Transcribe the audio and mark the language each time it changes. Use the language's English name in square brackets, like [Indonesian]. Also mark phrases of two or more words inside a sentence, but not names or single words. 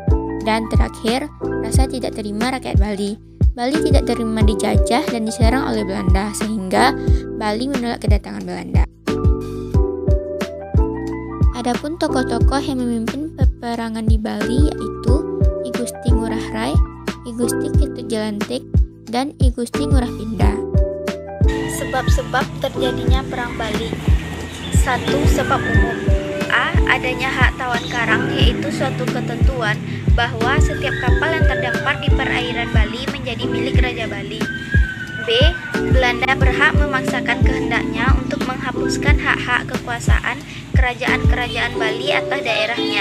[Indonesian] Dan terakhir, rasa tidak terima rakyat Bali. Bali tidak terima dijajah dan diserang oleh Belanda, sehingga Bali menolak kedatangan Belanda. Adapun tokoh-tokoh yang memimpin peperangan di Bali yaitu I Gusti Ngurah Rai, I Gusti Ketut Jelantik, dan I Gusti Ngurah Pindah. Sebab-sebab terjadinya Perang Bali. 1. Sebab umum. A. Adanya hak Tawon Karang, yaitu suatu ketentuan bahwa setiap kapal yang terdampar di perairan Bali menjadi milik Raja Bali. B. Belanda berhak memaksakan kehendaknya untuk menghapuskan hak-hak kekuasaan kerajaan-kerajaan Bali atas daerahnya.